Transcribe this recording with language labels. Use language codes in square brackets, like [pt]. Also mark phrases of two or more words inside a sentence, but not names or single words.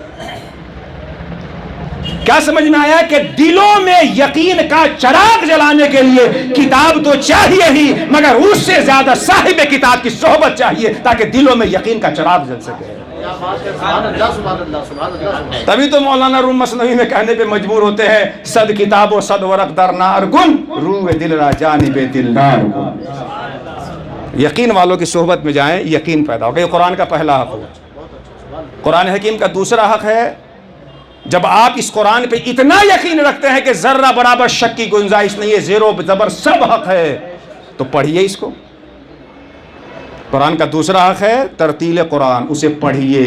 [ur] کیا سمجھ میں آیا کہ دلوں میں یقین کا چراغ جلانے کے لیے کتاب تو چاہیے ہی مگر اس سے زیادہ صاحب کتاب کی صحبت چاہیے تاکہ دلوں میں یقین کا چراغ جل سکے۔ تبھی تو مولانا روم مثنوی میں کہنے پہ مجبور ہوتے ہیں [fa] صد کتاب و صد ورق در نار کن روح دل را جانب دل نار کن. [ur] یقین والوں کی صحبت میں جائیں یقین پیدا ہوگا. یہ قرآن کا پہلا حق ہو. قرآن حکیم کا دوسرا حق ہے جب آپ اس قرآن پہ اتنا یقین رکھتے ہیں کہ ذرہ برابر شک کی گنجائش نہیں ہے, زیر و زبر سب حق ہے, تو پڑھیے اس کو. قرآن کا دوسرا حق ہے ترتیل قرآن, اسے پڑھیے.